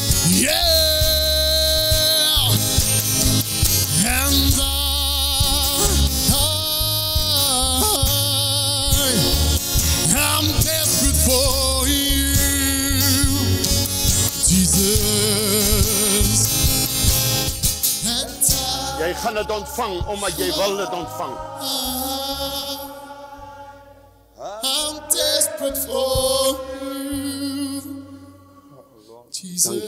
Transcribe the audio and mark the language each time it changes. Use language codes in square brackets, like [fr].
[en] Yeah, and I'm desperate for you, Jesus. [af] Jy gaan dit ontvang, omdat jy wil dit ontvang. [en] I'm desperate for you, Jesus.